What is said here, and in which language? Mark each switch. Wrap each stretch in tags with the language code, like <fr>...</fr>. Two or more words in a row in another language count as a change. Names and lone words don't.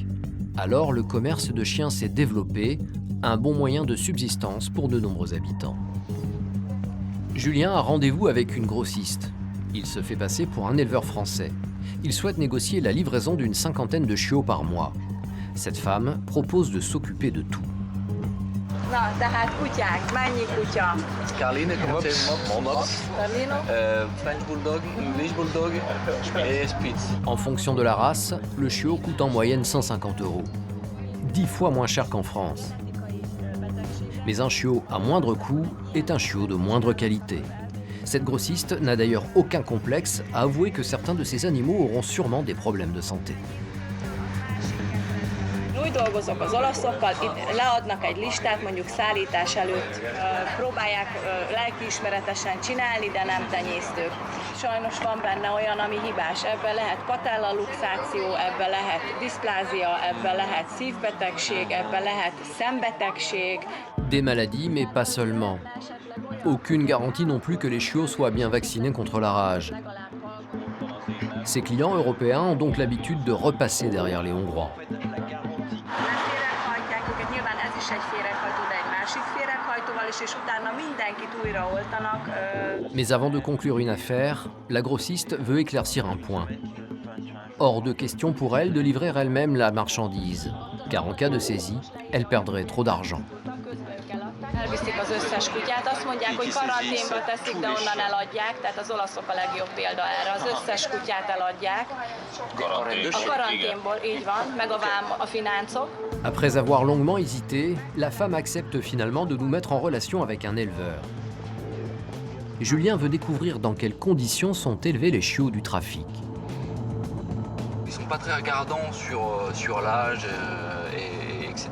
<fr>Alors le commerce de chiens s'est développé, un bon moyen de subsistance pour de nombreux habitants. Julien a rendez-vous avec une grossiste. Il se fait passer pour un éleveur français. Il souhaite négocier la livraison d'une 50aine de chiots par mois. Cette femme propose de s'occuper de tout.</fr> <hu>Na, tehát kutyák, mennyi kutya?</hu> <fr>Carline, comment tu Mops,</fr> <en>French Bulldog, English Bulldog</en> <fr>et Spitz. En fonction de la race, le chiot coûte en moyenne 150 €. 10 fois moins cher qu'en France. Mais un chiot à moindre coût est un chiot de moindre qualité. Cette grossiste n'a d'ailleurs aucun complexe à avouer que certains de ces animaux auront sûrement des problèmes de santé.</fr> <hu>Úgy dolgozok az olaszokkal, itt leadnak egy listát mondjuk szállítás előtt, próbálják lelkiismeretesen csinálni, de nem tenyésztők. Sajnos van benne olyan, ami hibás. Ebben lehet patellaluxáció, ebben lehet diszplázia, ebben lehet szívbetegség, ebben lehet szembetegség.</hu> <fr>Des maladies, mais pas seulement. Aucune garantie non plus que les chiots soient bien vaccinés contre la rage. Ces clients européens ont donc l'habitude de repasser derrière les Hongrois. Mais avant de conclure une affaire, la grossiste veut éclaircir un point. Hors de question pour elle de livrer elle-même la marchandise, car en cas de saisie, elle perdrait trop d'argent.</fr> <hu>Elviszik az összes kutyát, azt mondják, hogy karanténba teszik, de onnan eladják, tehát az olaszok a legjobb példa erre. Az összes kutyát eladják. A karanténból, így van, meg a vám, a fináncok.</hu> <fr>Après avoir longuement hésité, la femme accepte finalement de nous mettre en relation avec un éleveur. Julien veut découvrir dans quelles conditions sont élevés les chiots du trafic. Ils sont pas très regardants sur l'âge, etc.</fr>